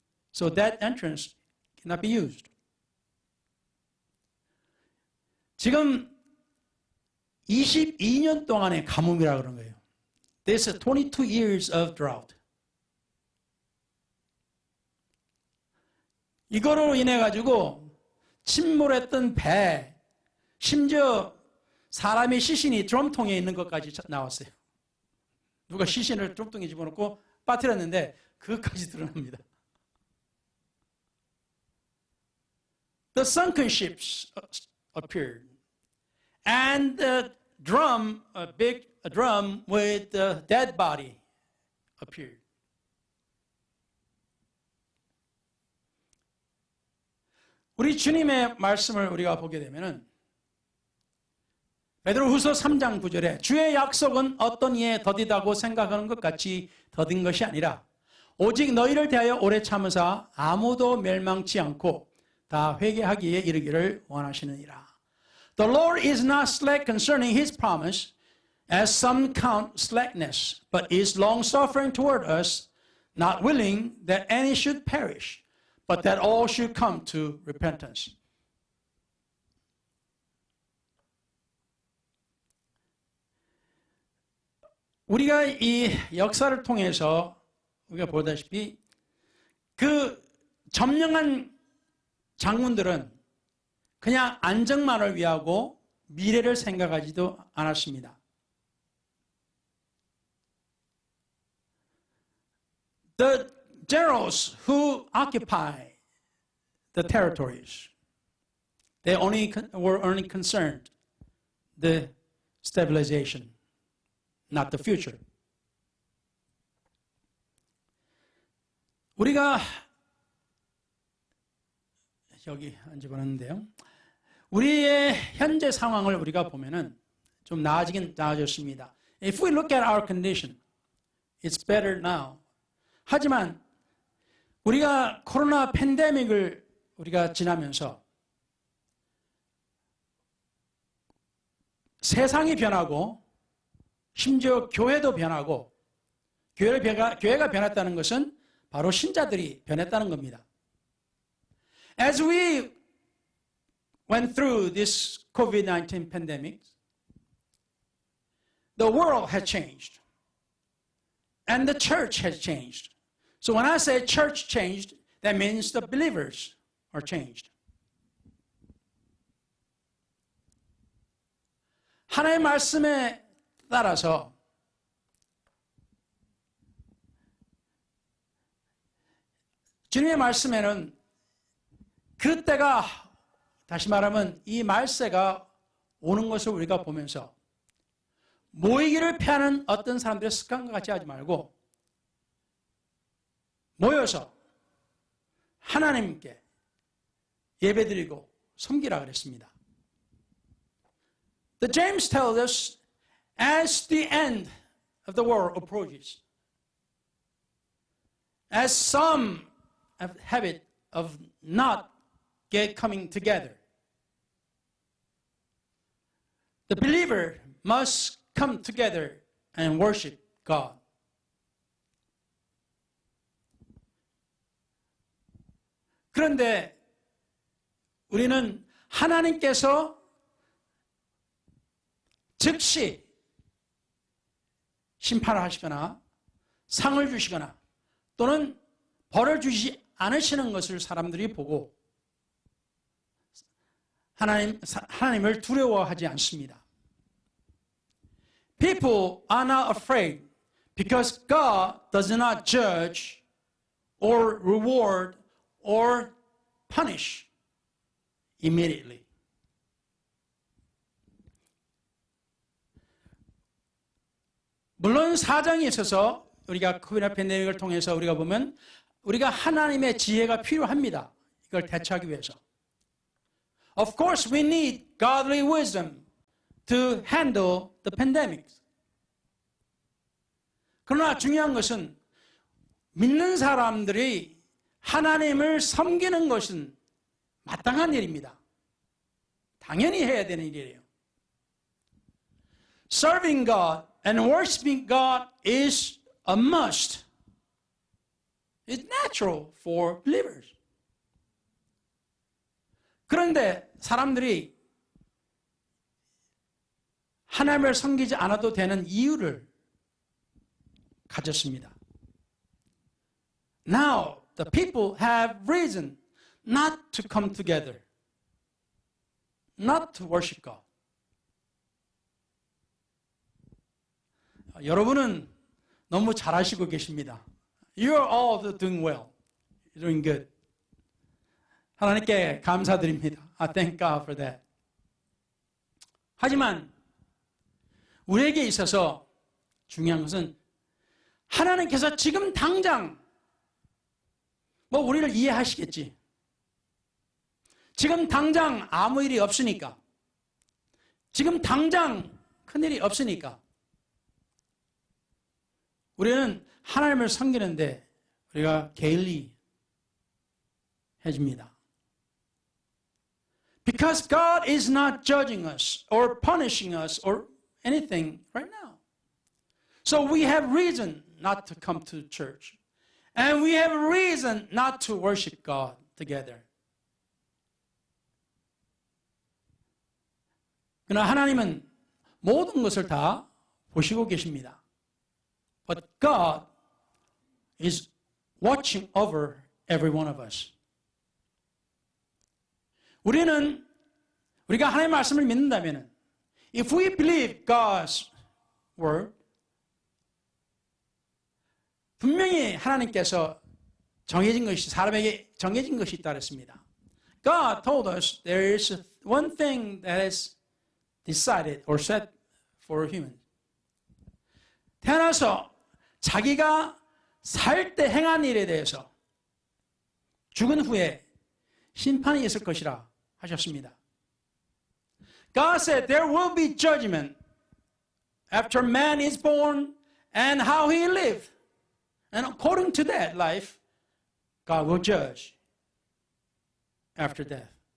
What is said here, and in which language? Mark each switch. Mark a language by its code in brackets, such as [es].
[en] So that entrance cannot be used. [ko] 지금 22년 동안의 가뭄이라 그런 거예요. [en] This is 22 years of drought. [ko] 이거로 인해 가지고 침몰했던 배, 심지어 사람의 시신이 드럼통에 있는 것까지 나왔어요. 누가 시신을 드럼통에 집어넣고 빠뜨렸는데 그것까지 드러납니다. [en] The sunken ships appeared, and a big drum with a dead body appeared. [ko] 우리 주님의 말씀을 우리가 보게 되면은 베드로후서 3장 9절에 주의 약속은 어떤 이에 더디다고 생각하는 것 같이 더딘 것이 아니라 오직 너희를 대하여 오래 참으사 아무도 멸망치 않고 다 회개하기에 이르기를 원하시느니라. [en] The Lord is not slack concerning his promise, as some count slackness, but is long-suffering toward us, not willing that any should perish, but that all should come to repentance. [ko] 우리가 이 역사를 통해서 우리가 보다시피 그 점령한 장군들은 그냥 안정만을 위하고 미래를 생각하지도 않았습니다. [en] The generals who occupy the territories, they were only concerned the stabilization, not the future. [ko] 우리가 여기 안 집어넣는데요. 우리의 현재 상황을 우리가 보면은 좀 나아지긴 나아졌습니다. [en] If we look at our condition, it's better now. [ko] 하지만 우리가 코로나 팬데믹을 우리가 지나면서 세상이 변하고 심지어 교회도 변하고 교회가 변했다는 것은 바로 신자들이 변했다는 겁니다. [en] As we went through this COVID-19 pandemic, the world has changed and the church has changed. So when I say church changed, that means the believers are changed. [ko] 하나님의 말씀에 따라서 주님의 말씀에는 그때가 다시 말하면 이 말세가 오는 것을 우리가 보면서 모이기를 피하는 어떤 사람들의 습관과 같이 하지 말고 모여서 하나님께 예배드리고 섬기라 그랬습니다. [en] The James tells us as the end of the world approaches, as some have a habit of not coming together, the believer must come together and worship God. [ko] 그런데 우리는 하나님께서 즉시 심판을 하시거나 상을 주시거나 또는 벌을 주시지 않으시는 것을 사람들이 보고 하나님을 두려워하지 않습니다. [en] People are not afraid because God does not judge or reward or punish immediately. [ko] 물론 사정이 있어서 우리가 코로나 팬데믹을 통해서 우리가 보면 우리가 하나님의 지혜가 필요합니다. 이걸 대처하기 위해서. [en] Of course, we need godly wisdom to handle the pandemic. [ko] 그러나 중요한 것은 믿는 사람들이 하나님을 섬기는 것은 마땅한 일입니다. 당연히 해야 되는 일이에요. [en] Serving God and worshiping God is a must. It's natural for believers. [ko] 그런데 사람들이 하나님을 섬기지 않아도 되는 이유를 가졌습니다. [en] Now, the people have reason not to come together, not to worship God. [ko] 여러분은 너무 잘하시고 계십니다. [en] You are all doing well. You're doing good. [ko] 하나님께 감사드립니다. [en] I thank God for that. [ko] 하지만 우리에게 있어서 중요한 것은 하나님께서 지금 당장 우리를 이해하시겠지. 지금 당장 아무 일이 없으니까. 지금 당장 큰일이 없으니까. 우리는 하나님을 섬기는데 우리가 게을리 해집니다. [en] Because God is not judging us or punishing us or anything right now. So we have reason not to come to church. And we have reason not to worship God together. [ko] 그러나 하나님은 모든 것을 다 보시고 계십니다. [en] But God is watching over every one of us. [ko] 우리가 하나님의 말씀을 믿는다면, [en] if we believe God's word, [ko] 분명히 하나님께서 정해진 것이, 사람에게 정해진 것이 있다 그랬습니다. [en] God told us there is one thing that is decided or set for humans. [ko] 태어나서 자기가 살 때 행한 일에 대해서 죽은 후에 심판이 있을 것이라 하셨습니다. [en] God said there will be judgment after man is born and how he lived. And according to that life, God will judge after death.